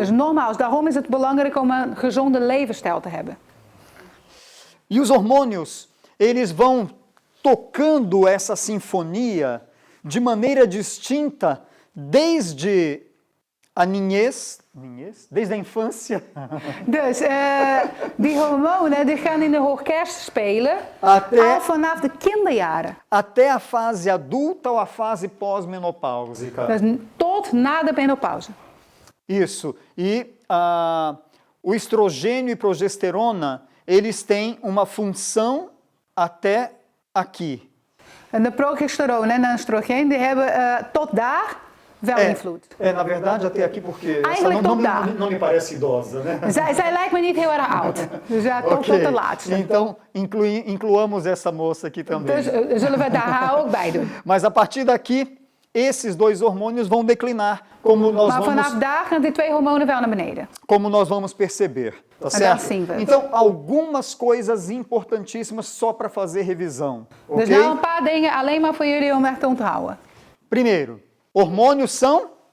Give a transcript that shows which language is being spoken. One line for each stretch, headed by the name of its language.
Dutch: Dus nogmaals, daarom is het belangrijk om een gezonde levensstijl te hebben.
Portuguese: E os hormônios, eles vão tocando essa sinfonia de maneira distinta desde a niñez, desde a infância,
Dutch: Dus die hormonen die gaan in de orkest spelen
Portuguese: Até-
Dutch: al vanaf de kinderjaren.
Portuguese: até a fase adulta ou a fase pós-menopáusica.
Dutch: Dus tot na de menopauze.
Portuguese: Isso. E o estrogênio e progesterona, eles têm uma função até aqui.
Dutch: En de progesteroon en de oestrogeen die hebben tot daar wel invloed.
Portuguese: Na verdade, até aqui, porque essa
Dutch: Eigenlijk tot daar.
Portuguese: não me parece idosa, né?
Dutch: Zij lijkt me niet heel erg oud. Dus ja, tot de laatste.
Portuguese: Então, incluamos essa moça aqui também.
Dutch: Dus zullen we daar haar ook bij doen.
Portuguese: Mas a partir daqui, esses dois hormônios vão declinar,
Dutch: Maar vanaf daar gaan die twee hormonen wel naar beneden.
Portuguese: como nós vamos perceber. Tá certo? sim, velho. Então, algumas coisas importantíssimas só para fazer revisão.
Dutch: Dus Ok? nou een paar dingen alleen maar voor jullie om echt te onthouden.
Portuguese: Primeiro, hormônios são